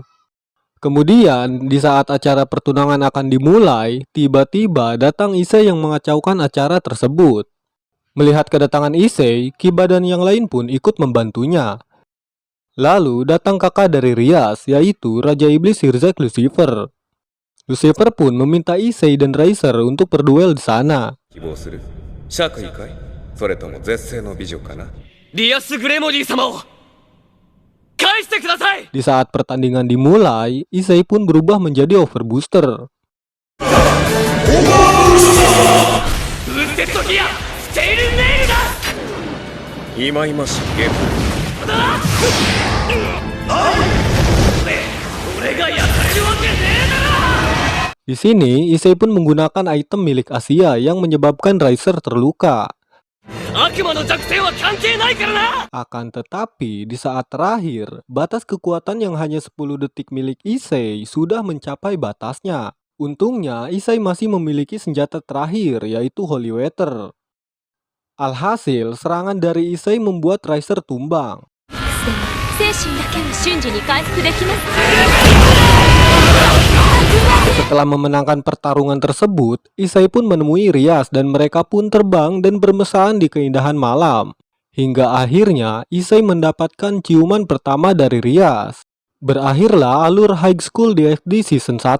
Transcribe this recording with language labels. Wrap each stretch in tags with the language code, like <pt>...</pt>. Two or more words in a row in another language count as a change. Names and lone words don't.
<id>Kemudian di saat acara pertunangan akan dimulai, tiba-tiba datang Issei yang mengacaukan acara tersebut. Melihat kedatangan Issei, Kiba dan yang lain pun ikut membantunya. Lalu datang kakak dari Rias, yaitu Raja Iblis Hirzak Lucifer. Lucifer pun meminta Issei dan Riser untuk berduel di sana.</id> <ja>希望する爵位かいそれとも絶世の美女かなリアス・グレモディ様を返してください。</ja> <id>Di saat pertandingan dimulai, Issei pun berubah menjadi Overbooster.</id> <ja>ウッテッドギアステイルネイルだ。忌々しいゲーム俺がやられるわけねえだろ。</ja> <id>Di sini, Issei pun menggunakan item milik Asia yang menyebabkan Riser terluka.</id> <ja>悪魔の弱点は関係ないからな。</ja> <id>Akan tetapi, di saat terakhir, batas kekuatan yang hanya 10 detik milik Issei sudah mencapai batasnya. Untungnya, Issei masih memiliki senjata terakhir, yaitu</id> <en>Holy Water.</en> <id>Alhasil, serangan dari Issei membuat Riser tumbang.</id> <ja>精神だけは瞬時に回復できます。</ja> <id>Setelah memenangkan pertarungan tersebut, Issei pun menemui Rias dan mereka pun terbang dan bermesraan di keindahan malam. Hingga akhirnya, Issei mendapatkan ciuman pertama dari Rias. Berakhirlah alur High School DxD Season 1.</id>